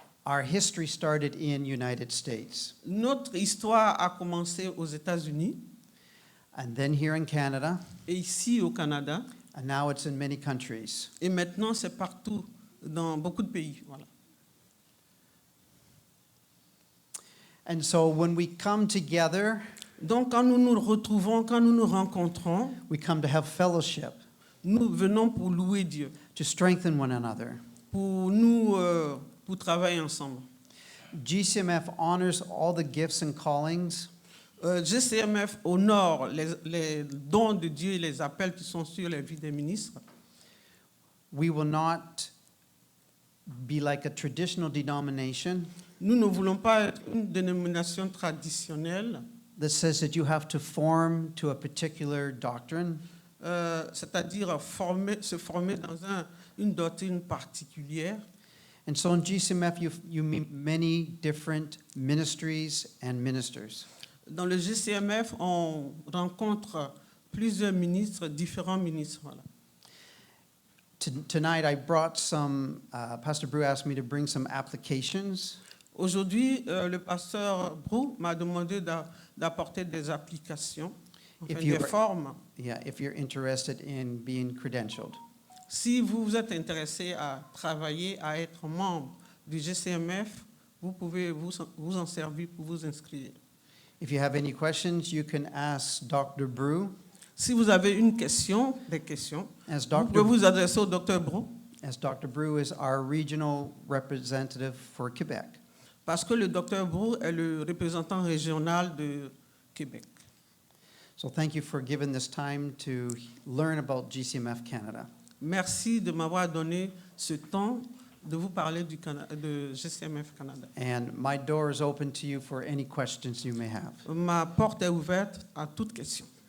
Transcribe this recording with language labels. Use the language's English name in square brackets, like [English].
[English] Our history started in United States, [French] Notre histoire a commencé aux États-Unis [English] and then here in Canada, [French] et ici au Canada, [English] and now it's in many countries. [French] et maintenant c'est partout dans beaucoup de pays. Voilà. [English] And so when we come together, [French] Donc quand nous nous retrouvons, quand nous nous rencontrons, [English] we come to have fellowship, [French] nous venons pour louer Dieu, [English] to strengthen one another. [French] pour travailler ensemble. [English] GCMF honors all the gifts and callings [French] GCMF honore les dons de Dieu et les appels qui sont sur les vies des ministres. [English] We will not be like a traditional denomination [French] Nous ne voulons pas être une dénomination traditionnelle, [English] that says that you have to form to a particular doctrine. [French] c'est-à-dire se former dans une doctrine particulière. [English] And so in GCMF, you meet many different ministries and ministers. [French] Dans le GCMF, on rencontre plusieurs ministres, différents ministres. Voilà. [English] Tonight, I brought some, Pastor Brew asked me to bring some applications. [French] Aujourd'hui, le pasteur Brou m'a demandé d'apporter des applications, enfin, [English] If you- [French] des formes. [English] Yeah, if you're interested in being credentialed. [French] Si vous êtes intéressé à travailler, à être membre du GCMF, vous pouvez vous en servir pour vous inscrire. [English] If you have any questions, you can ask Dr. Brew. [French] Si vous avez des questions, [English] As [French] vous pouvez [English] Dr. [French] vous adresser au docteur Brou, [English] As Dr. Brew is our regional representative for Quebec. [French] parce que le docteur Brou est le représentant régional de Québec. [English] So thank you for giving this time to learn about GCMF Canada. [French] Merci de m'avoir donné ce temps de vous parler de GCMF Canada. [English] And my door is open to you for any questions you may have. [French] Ma porte est ouverte à toute question.